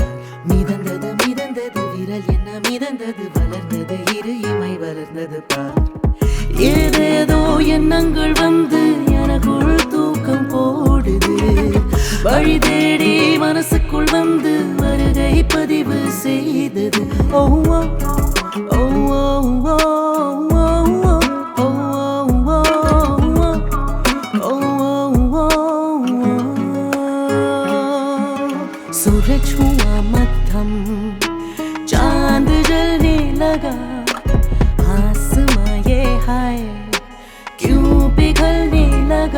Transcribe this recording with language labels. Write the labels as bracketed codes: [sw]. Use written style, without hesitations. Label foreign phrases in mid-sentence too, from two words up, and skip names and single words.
[ta] மிதந்தது மிதந்தது விரல் என்ன மிதந்தது, வளர்ந்தது இரு இமை வளர்ந்தது பார். ஏதேதோ எண்ணங்கள் வந்து எனக்குள் தூக்கம் போடுது. வழி தேடி மனசுக்குள் வந்து வருகை பதிவு செய்தது. [hi] ஓ ஓ ஓ ஓ सूरज हुआ मद्धम, चांद जलने लगा, आसमां ये हाय क्यों पिघलने लगा.